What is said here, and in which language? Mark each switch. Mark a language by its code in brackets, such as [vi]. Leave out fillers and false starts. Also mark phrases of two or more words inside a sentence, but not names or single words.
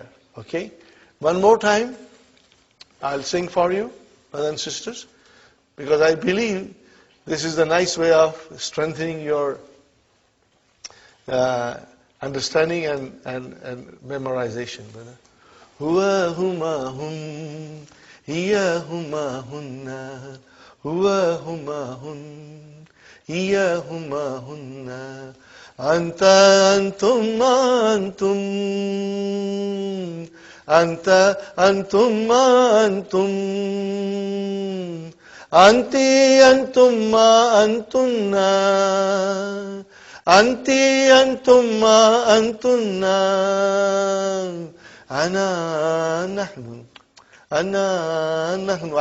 [en] Okay? One more time, I'll sing for you, brothers and sisters, because I believe this is the nice way of strengthening your understanding and memorization, brother. [ar] هو هما هم هي هما هن هو هما هن هي هما هن أنت أنتم أنتم, أنت أنتم أنتم أنتِ أنتم أنتن أنتِ أنتم أنتن, anti antum antunna, أنا نحن، أنا نحن.